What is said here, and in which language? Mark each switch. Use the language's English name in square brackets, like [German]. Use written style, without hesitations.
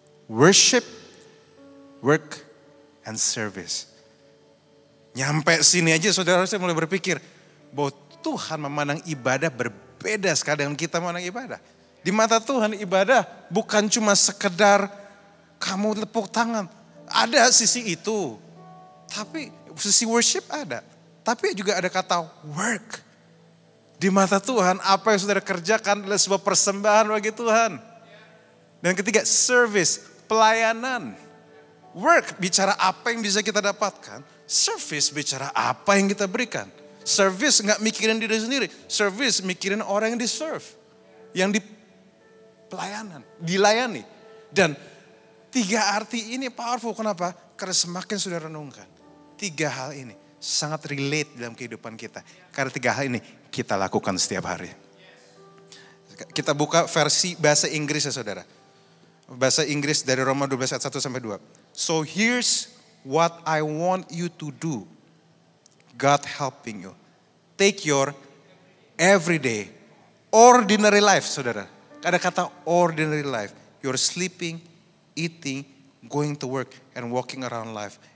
[English] worship, work, and service. [Indonesian] Nyampe sini aja saudara saya mulai berpikir bahwa Tuhan memandang ibadah berbeda sekali dengan kita memandang ibadah. Di mata Tuhan ibadah bukan cuma sekedar kamu tepuk tangan. Ada sisi itu. Tapi sisi worship ada. Tapi juga ada kata work. Di mata Tuhan apa yang saudara kerjakan adalah sebuah persembahan bagi Tuhan. Dan ketiga service, pelayanan. Work bicara apa yang bisa kita dapatkan. Service bicara apa yang kita berikan. Service nggak mikirin diri sendiri. Service mikirin orang yang di-serve. Yang di pelayanan, dilayani. Dan 3 arti ini powerful. Kenapa? Karena semakin saudara renungkan. 3 hal ini sangat relate dalam kehidupan kita. Karena 3 hal ini kita lakukan setiap hari. Kita buka versi bahasa Inggris ya saudara. Bahasa Inggris dari Roma 12 ayat 1 sampai 2. [English] So here's what I want you to do. God helping you. Take your everyday, ordinary life, saudara. [Indonesian] Ada kata [English] ordinary life. You're sleeping, eating, going to work, and walking around life.